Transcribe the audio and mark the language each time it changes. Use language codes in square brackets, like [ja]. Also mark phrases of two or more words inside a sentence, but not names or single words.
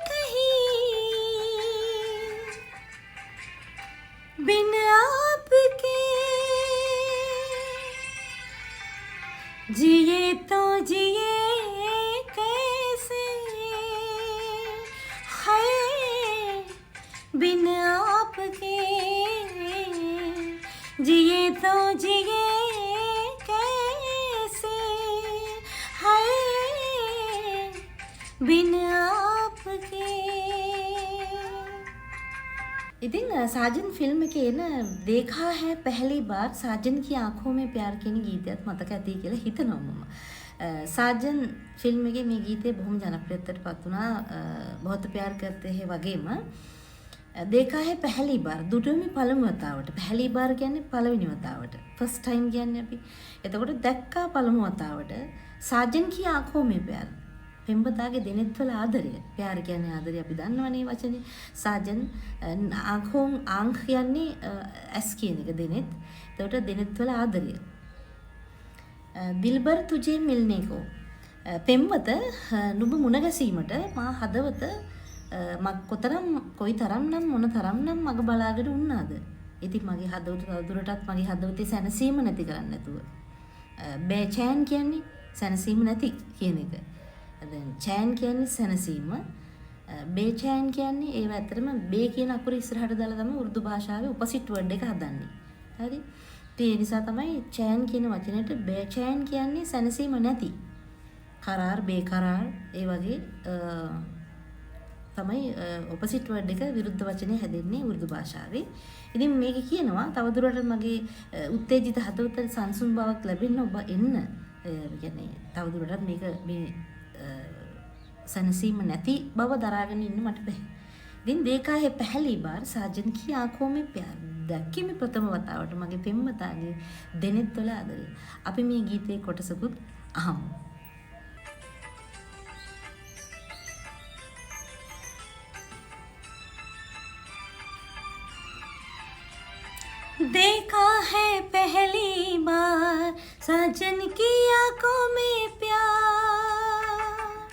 [hi] कहीं बिन आपके जिए तो जिए कैसे है बिन आपके जिए तो जिए कैसे है बिन आप [si] ඉතින් සාජන් ෆිල්ම් එකේ එන [hi] देखा है पहली बार साजन की आंखों में प्यार [si] කියන ගීතයත් මතක ඇති කියලා හිතනවා මම. සාජන් ෆිල්ම් එකේ මේ ගීතය බොහොම ජනප්‍රියත්වයට පත් වුණා. [hi] बहुत प्यार करते हैं වගේම देखा है पहली बार [si] දුටුවෙමි පළමු වතාවට. [hi] पहली बार [si] කියන්නේ පළවෙනි වතාවට. [en] first time [si] කියන්නේ අපි. එතකොට දැක්කා පළමු වතාවට [hi] साजन की आंखों में प्यार [si] පෙම්වතාගේ දෙනෙත්වල ආදරය. प्यार කියන්නේ ආදරය අපි දන්නවනේ වචනේ. [hi] साजन आंख [si] කියන්නේ ඇස් කියන එක දෙනෙත්. එතකොට දෙනෙත්වල ආදරය. [hi] दिलबर तुझे मिलने को [si] පෙම්වත නුඹ මුණ ගැසීමට මා හදවත කොයිතරම්නම් මොනතරම්නම් මග බලාගෙන උන්නාද. ඉතින් මගේ හදවත තවදුරටත් මගේ හදවතේ සැනසීම නැති කරන්නේ නැතුව. බේචෑන් කියන්නේ සැනසීම නැති කියන එක. දැන් චෑන් කියන්නේ සැනසීම. බේචෑන් කියන්නේ ඒව ඇත්තටම බේ කියන අකුර ඉස්සරහට දාලා තමයි උර්දු භාෂාවේ [en] opposite word [si] එක හදන්නේ. හරි? ඒ නිසා තමයි චෑන් කියන වචනයට බේචෑන් කියන්නේ සැනසීම නැති. [hi] करार बेकरार [si] ඒ වගේ තමයි [en] opposite word [si] එක විරුද්ධ වචනේ හැදෙන්නේ උර්දු භාෂාවේ. ඉතින් මේක කියනවා තවදුරටත් මගේ උත්තේජිත හදවතට සංසුන් බවක් ලැබෙන්න ඔබ එන්න. කියන්නේ තවදුරටත් මේක මේ සනසීම නැති බව දරාගෙන ඉන්න මට බෑ. ඉතින් [hi] देखा है पहली बार साजन की आंखों में प्यार [si] දැක්කේ මේ ප්‍රථම වතාවට මගේ පෙම්වතාගේ දෙනෙත්වල ආදරය. අපි මේ ගීතේ කොටසකුත් අහමු. [hi] देखा है पहली बार साजन की आंखों में प्यार